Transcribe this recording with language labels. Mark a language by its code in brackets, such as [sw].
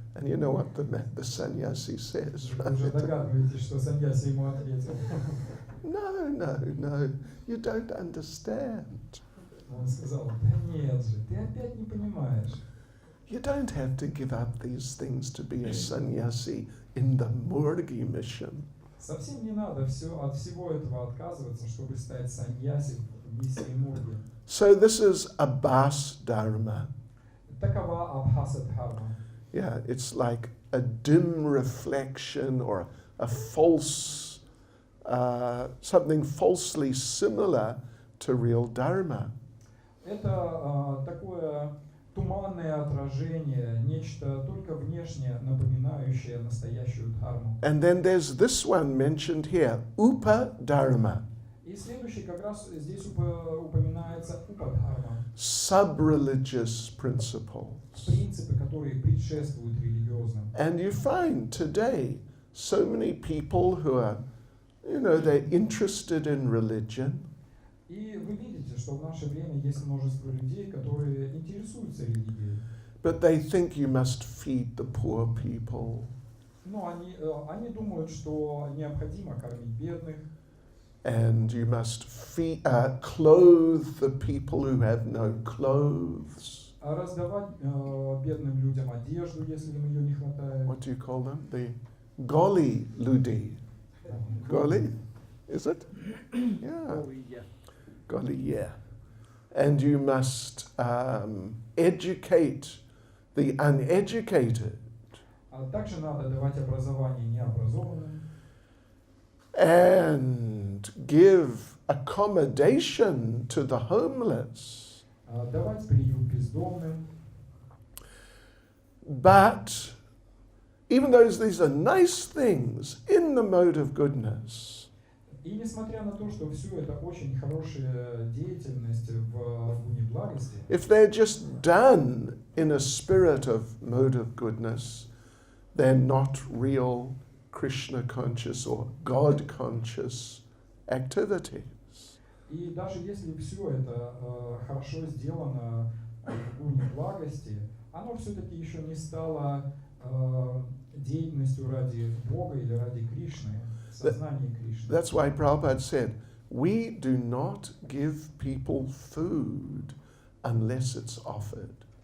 [en] And you know what the sannyasi says, [ru] Вы уже [en] right? [ru] догадываетесь, что саньяси ему ответил. [en] No, you don't understand. [ru] Он сказал: да нет же, ты опять не понимаешь. [en] You don't have to give up these things to be a sannyasi in the Murgi mission. [ru] Совсем не надо от всего этого отказываться, чтобы стать саньяси в миссии Мурги. [en] So this is Abhas Dharma. [ru] Такова Абхаса Дхарма. [en] Yeah, it's like a dim reflection or a false, something falsely similar to real Dharma. [ru] Это такое туманное отражение, нечто только внешне напоминающее настоящую дхарму. [en] And then there's this one mentioned here, Upadharma, [ru] И следующий как раз здесь упоминается упадхарма, [en] sub-religious principles. [ru] принципы, которые предшествуют религиозным. [en] And you find today so many people who are, they're interested in religion, [ru] И вы видите, что в наше время есть множество людей, которые интересуются религией. [en] but they think you must feed the poor people [ru] Но они думают, что необходимо кормить бедных, [en] and you must clothe the people who have no clothes. [ru] раздавать бедным людям одежду, если им ее не хватает. [en] What do you call them? The [ru] Goli Ludi. [en] Goli? Is it? Yeah. Goli, yeah. And you must educate the uneducated [ru] А также надо давать образование необразованным, [en] and give accommodation to the homeless. [ru] давать приют бездомным. [en] But even though these are nice things in the mode of goodness, [ru] И несмотря на то, что все это очень хорошая деятельность в гуне благости, [en] if they're just done in a spirit of mode of goodness, they're not real Krishna conscious or God conscious activities. [ru] и даже если все это хорошо сделано в гуне благости, оно все-таки еще не стало деятельностью ради Бога или ради Кришны, сознания Кришны. [en] That's why Prabhupada said, we do not give people food unless it's offered.